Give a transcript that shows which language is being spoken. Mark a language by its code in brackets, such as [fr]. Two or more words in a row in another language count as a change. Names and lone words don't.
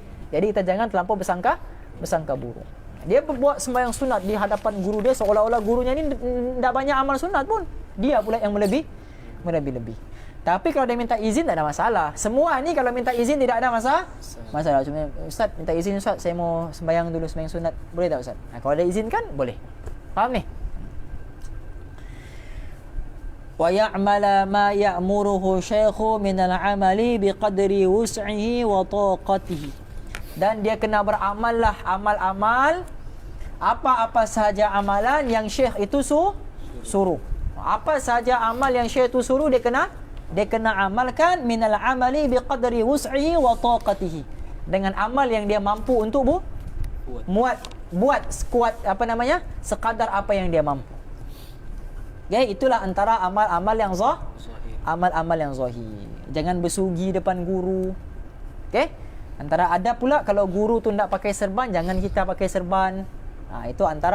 [ms] Jadi kita jangan terlampau bersangka buruk. Dia buat sembahyang sunat di hadapan guru dia, seolah-olah gurunya ni tak banyak amal sunat pun. Dia pula yang melebih. Tapi kalau dia minta izin tak ada masalah. Semua ni kalau minta izin tidak ada masalah. Cuma Ustaz minta izin Ustaz, saya mau sembahyang dulu, sembahyang sunat. Boleh tak Ustaz? Kalau dia izinkan boleh. Faham ni? [ar] ويعمل ما يأمره الشيخ من العمل بقدر وسعه وطاقته. [ms] Dan dia kena beramallah amal-amal apa-apa sahaja amalan yang syekh itu suruh. Apa sahaja amal yang syekh itu suruh dia kena amalkan [ar] من العمل بقدر وسعه وطاقته, [ms] dengan amal yang dia mampu untuk buat sekuat sekadar apa yang dia mampu. Okay, itulah antara amal-amal yang zahir. Jangan bersugi depan guru. Okey? Antara ada pula kalau guru tu tak pakai serban, jangan kita pakai serban.